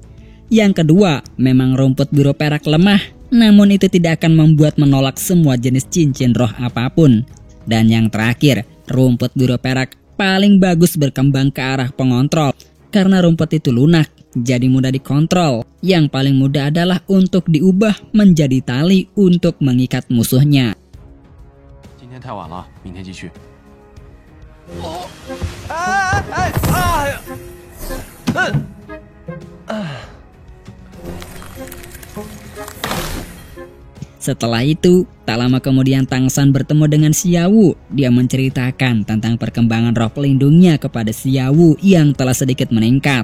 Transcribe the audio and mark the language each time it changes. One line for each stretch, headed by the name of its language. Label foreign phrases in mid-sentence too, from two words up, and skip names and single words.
Indonesian: Yang kedua, memang rumput biru perak lemah, namun itu tidak akan membuat menolak semua jenis cincin roh apapun. Dan yang terakhir, rumput biru perak paling bagus berkembang ke arah pengontrol. Karena rumput itu lunak, jadi mudah dikontrol. Yang paling mudah adalah untuk diubah menjadi tali untuk mengikat musuhnya.
Chinese: 今天太晚了，明天继续。
Indonesian: Setelah itu, tak lama kemudian Tang San bertemu dengan Xiaowu. Dia menceritakan tentang perkembangan roh pelindungnya kepada Xiaowu yang telah sedikit meningkat.